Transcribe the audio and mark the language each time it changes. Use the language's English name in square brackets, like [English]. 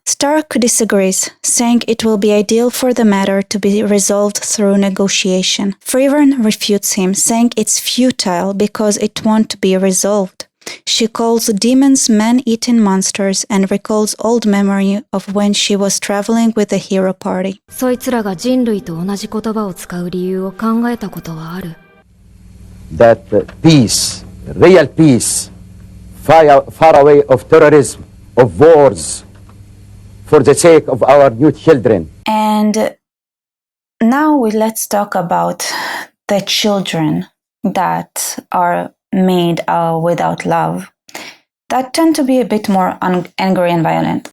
[English] Stark disagrees, saying it will be ideal for the matter to be resolved through negotiation. Frieren refutes him, saying it's futile because it won't be resolved. She calls demons man-eating monsters and recalls old memory of when she was traveling with the hero party. [Japanese] そいつらが人類と同じ言葉を使う理由を考えたことはある。 [English] That peace, real peace, far away of terrorism, of wars, for the sake of our new children. And Now let's talk about the children that are made without love, that tend to be a bit more angry and violent.